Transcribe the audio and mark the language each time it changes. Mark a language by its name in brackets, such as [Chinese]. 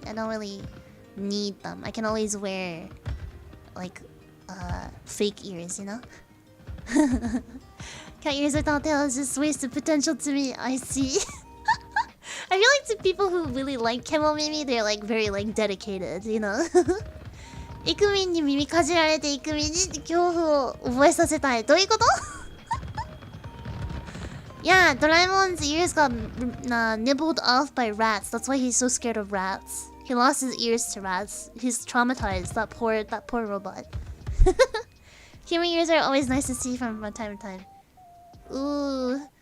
[English] I don't really need them. I can always wear like fake ears, you know? Cat ears without tails just wasted potential to me. I see. I feel like to people who really like kemomimi, they're like very like dedicated, you know? [Japanese] イクミンに耳かじられてイクミンに恐怖を覚えさせたい。どういうこと? [English] Yeah, Doraemon's ears got nibbled off by rats. That's why he's so scared of rats. He lost his ears to rats. He's traumatized. That poor robot. Human ears are always nice to see from time to time. Ooh.